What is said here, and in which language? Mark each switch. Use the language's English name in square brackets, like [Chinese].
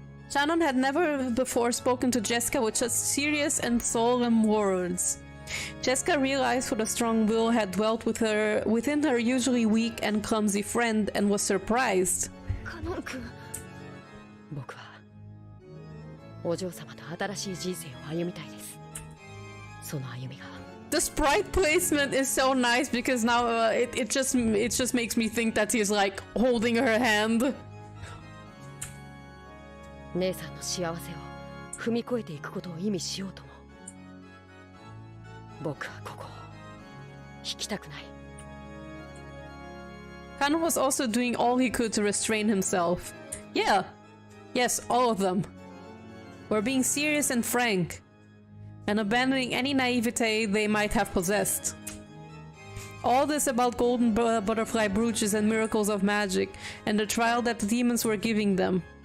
[English] Shannon had never before spoken to Jessica with such serious and solemn words. Jessica realized what a strong will had dwelt within her usually weak and clumsy friend and was surprised. [Japanese] カノン君。僕はお嬢様と新しい人生を歩みたいです。その歩みが [English] The sprite placement is so nice because now it just makes me think that he's like holding her hand. [Japanese] 姉さんの幸せを踏み越えていくことを意味しようとも僕はここを引きたくない。 [English] Kanon was also doing all he could to restrain himself. Yeah, yes, all of them were being serious and frank, and abandoning any naivete they might have possessed. All this about golden butterfly brooches and miracles of magic, and the trial that the demons were giving them.